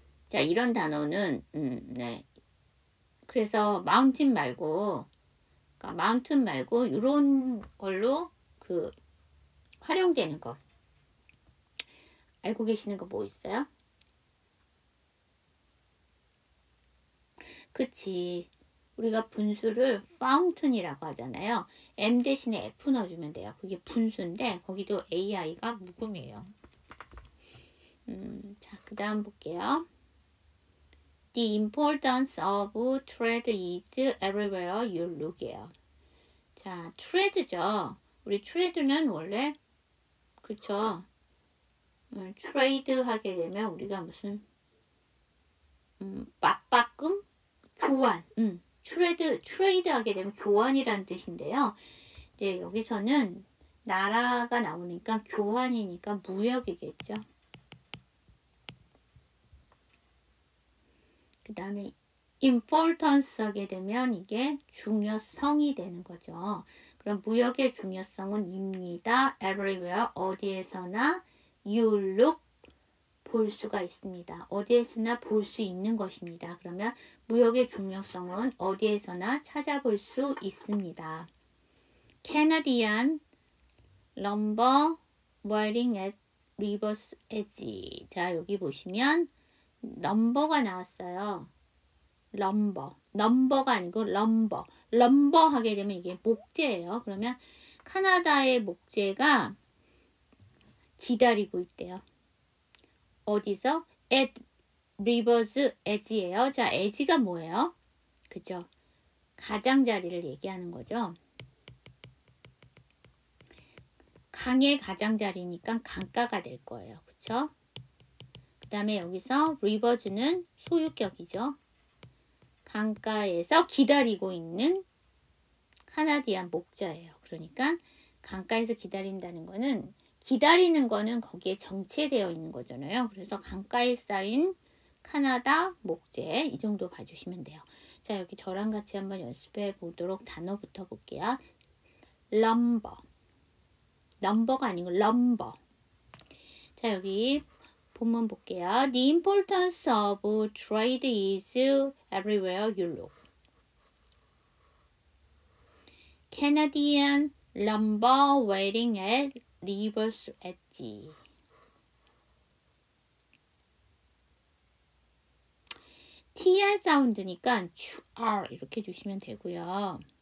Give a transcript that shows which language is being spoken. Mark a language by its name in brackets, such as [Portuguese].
[Korean] 자, 이런 단어는 네. 그래서 mountain 말고, 그러니까 mountain 말고 이런 걸로 활용되는 거 알고 계시는 거 뭐 있어요? 그치. 우리가 분수를 fountain이라고 하잖아요. M 대신에 F 넣어주면 돼요. 그게 분수인데 거기도 AI가 묵음이에요. 자, 그 다음 볼게요. [English] The importance of trade is everywhere you look이에요. [Korean] 자, trade죠. 우리 trade는 원래 그쵸. 트레이드 하게 되면 우리가 무슨 맞바꿈? 교환. 트레이드 하게 되면 교환이라는 뜻인데요. 이제 여기서는 나라가 나오니까 교환이니까 무역이겠죠. 그 다음에 importance 하게 되면 이게 중요성이 되는 거죠. 그럼 무역의 중요성은 입니다. [English] everywhere, [Korean] 어디에서나 [English] you look, [Korean] 볼 수가 있습니다. 어디에서나 볼 수 있는 것입니다. 그러면 무역의 중요성은 어디에서나 찾아볼 수 있습니다. [English] Canadian lumber waiting at river's edge. [Korean] 자, 여기 보시면 넘버가 나왔어요. 넘버가 아니고 럼버 하게 되면 이게 목재예요. 그러면 카나다의 목재가 기다리고 있대요. 어디서? [English] at river's edge예요. [Korean] 자, edge가 뭐예요? 그죠? 가장자리를 얘기하는 거죠. 강의 가장자리니까 강가가 될 거예요. 그쵸? 그 다음에 여기서 rivers는 소유격이죠. 강가에서 기다리고 있는 카나디안 목자예요. 그러니까 강가에서 기다린다는 거는 기다리는 거는 거기에 정체되어 있는 거잖아요. 그래서 강가에 쌓인 카나다 목재 이 정도 봐주시면 돼요. 자, 여기 저랑 같이 한번 연습해 보도록 단어부터 볼게요. 넘버가 아니고 럼버. 자, 여기 본문 볼게요. [English] The importance of trade is everywhere you look. Canadian lumber waiting at river's edge. [Korean] TR 사운드니까 r 이렇게 주시면 되고요.